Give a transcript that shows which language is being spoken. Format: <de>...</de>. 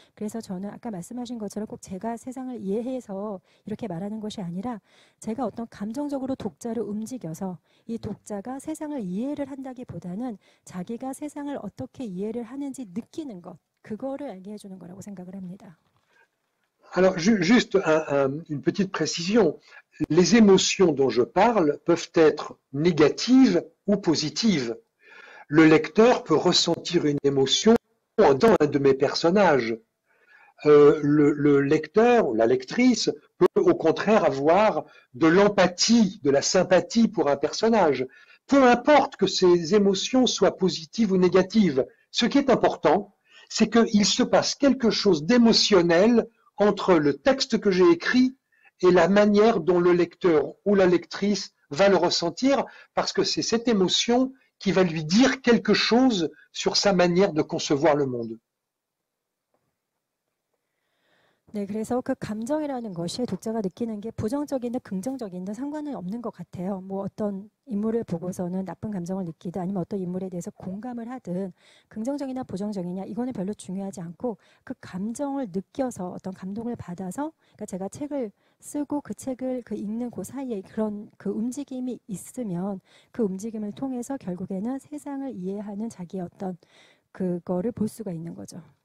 <ko>그래서 저는 아까 말씀하신 것처럼 꼭 제가 세상을 이해해서 이렇게 말하는 것이 아니라 제가 어떤 감정적으로 독자를 움직여서 이 독자가 세상을 이해를 한다기보다는 자기가 세상을 어떻게 이해를 하는지 느끼는 것, 그거를 알게 해주는 거라고 생각을 합니다.</ko> <fr>Alors, juste une petite précision. Les émotions dont je parle peuvent être négatives ou positives. Le lecteur peut ressentir une émotion dans un de mes personnages. Le lecteur ou la lectrice peut au contraire avoir de l'empathie, de la sympathie pour un personnage. Peu importe que ces émotions soient positives ou négatives. Ce qui est important, c'est qu'il se passe quelque chose d'émotionnel entre le texte que j'ai écrit et la manière dont le lecteur ou la lectrice va le ressentir, parce que c'est cette émotion qui va lui dire quelque chose sur sa manière de concevoir le monde.</fr> <ko>네, 그래서 그 감정이라는 것이 독자가 느끼는 게 부정적이든 긍정적이든 상관은 없는 것 같아요. 뭐 어떤 인물을 보고서는 나쁜 감정을 느끼든 아니면 어떤 인물에 대해서 공감을 하든 긍정적이나 부정적이냐 이거는 별로 중요하지 않고 그 감정을 느껴서 어떤 감동을 받아서 그러니까 제가 책을 쓰고 그 책을 그 읽는 그 사이에 그런 그 움직임이 있으면 그 움직임을 통해서 결국에는 세상을 이해하는 자기의 어떤 그거를 볼 수가 있는 거죠.</ko>